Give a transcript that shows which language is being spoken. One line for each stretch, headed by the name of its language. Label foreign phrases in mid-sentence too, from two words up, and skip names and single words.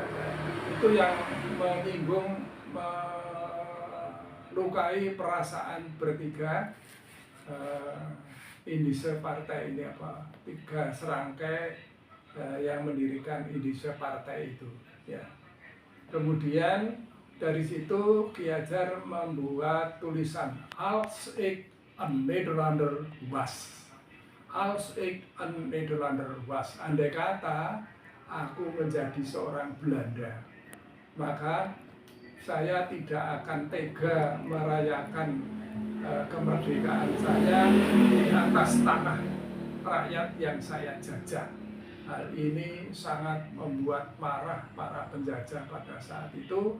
Indonesian: Itu yang menyinggung, melukai perasaan bertiga indise partai ini, apa, 3 serangkai yang mendirikan indise partai itu, ya. Kemudian dari situ Ki Hajar membuat tulisan Als ik een Nederlander was. Als ik een Nederlander was. Andai kata aku menjadi seorang Belanda, maka saya tidak akan tega merayakan kemerdekaan saya di atas tanah rakyat yang saya jajah. Hal ini sangat membuat marah para penjajah pada saat itu.